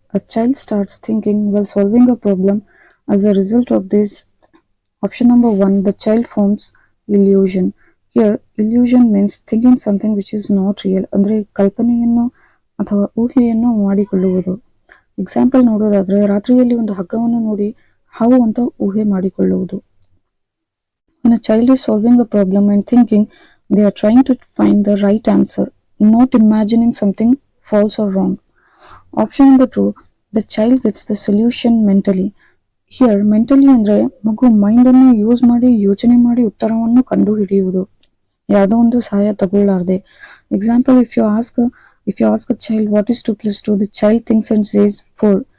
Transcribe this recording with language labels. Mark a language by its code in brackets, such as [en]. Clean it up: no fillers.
[en] A child starts thinking while solving a problem. As a result of this, option number 1, the child forms illusion. Here, illusion means thinking something which is not real. [kn] ಅಂದ್ರೆ ಕಲ್ಪನೆಯನ್ನು ಅಥವಾ ಊಹೆಯನ್ನು ಮಾಡಿಕೊಳ್ಳುವುದು. Example ನೋಡೋದಾದ್ರೆ, ರಾತ್ರಿಯಲ್ಲಿ ಒಂದು ಹಗ್ಗವನ್ನು ನೋಡಿ ಹಾವು ಅಂತ ಊಹೆ ಮಾಡಿಕೊಳ್ಳುವುದು. [en] When a child is solving a problem and thinking they are trying to find the right answer, not imagining something false or wrong. Option number 2, the child gets the solution mentally. Here mentally [kn] ಅಂದ್ರೆ ಮಗು mind ಅನ್ನು use ಮಾಡಿ ಯೋಚನೆ ಮಾಡಿ ಉತ್ತರವನ್ನು ಕಂಡು ಹಿಡಿಯುವುದು, ಯಾವುದೋ ಒಂದು ಸಹಾಯ ತಗೊಳ್ಳಾರ್ದೆ. [en] Example, if you ask a child what is 2 plus 2, the child thinks and says 4.